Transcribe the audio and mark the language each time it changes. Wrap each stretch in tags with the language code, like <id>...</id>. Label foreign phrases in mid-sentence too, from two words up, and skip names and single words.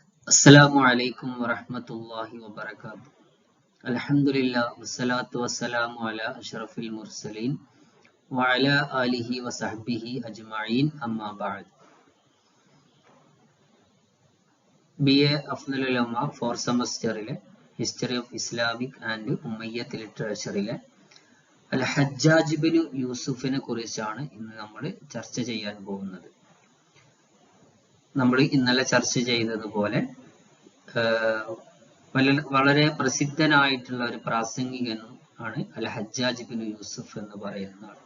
<ar>السلام عليكم ورحمة الله وبركاته. الحمد لله والصلاة والسلام على أشرف المرسلين وعلى آله وصحبه أجمعين أما بعد.</ar> <ml>BA അഫ്നൽ ഉലമ 4th സെമസ്റ്ററിലെ ഹിസ്റ്ററി ഓഫ് ഇസ്ലാമിക് ആൻഡ് ഉമ്മയ്യത്ത് ലിറ്ററേച്ചറിലെ അൽ ഹജ്ജാജ് ബിൻ യൂസുഫിനെ കുറിച്ചാണ് ഇന്ന് നമ്മൾ ചർച്ച ചെയ്യാൻ പോകുന്നത്. നമ്മൾ ഇന്നലെ ചർച്ച ചെയ്തതുപോലെ വളരെ പ്രസിദ്ധനായിട്ടുള്ള ഒരു പ്രാസംഗികനും ആണ് അൽ ഹജ്ജാജ് ബിൻ യൂസുഫ് എന്ന് പറയുന്ന ആൾ.</ml>